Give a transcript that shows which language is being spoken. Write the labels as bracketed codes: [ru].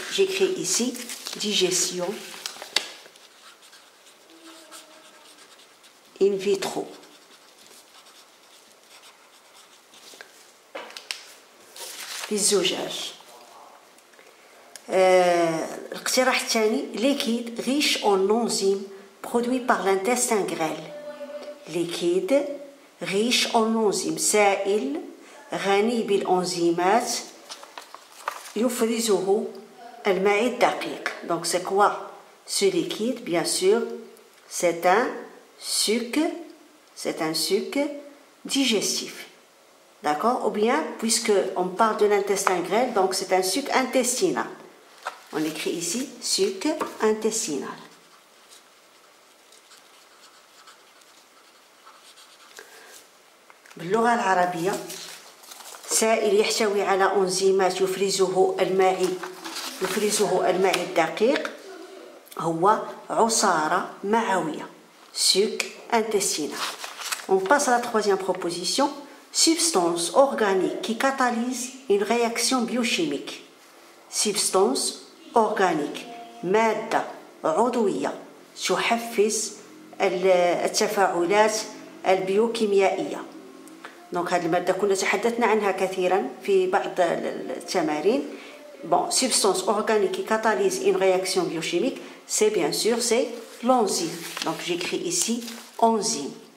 [fr] J'écris ici digestion in vitro. [ar] في الزجاج. الاقتراح الثاني [fr] liquide riche en enzymes produit par l'intestin grêle. liquide riche en enzymes, [ar] سائل غني بالأنزيمات يفرزه المعي الدقيق. [fr] Donc c'est quoi ce liquide? Bien sûr, c'est un suc digestif. D'accord? Ou bien, puisqu'on parle de l'intestin grêle, donc c'est un suc intestinal. On écrit ici suc intestinal. [ar] باللغة العربية سائل يحتوي على أنزيمات يفرزه المعي الدقيق هو عصارة معوية. [fr] suc intestinal. On passe à la troisième proposition. Substance organique qui catalyse une réaction biochimique. Substance organique [ar] مادة عضوية تحفز التفاعلات البيوكيميائية. دونك هذه المادة كنا تحدثنا عنها كثيرا في بعض التمارين. [fr] Substance organique qui catalyse une réaction biochimique, c'est bien sûr l'enzyme. Donc j'écris ici enzyme.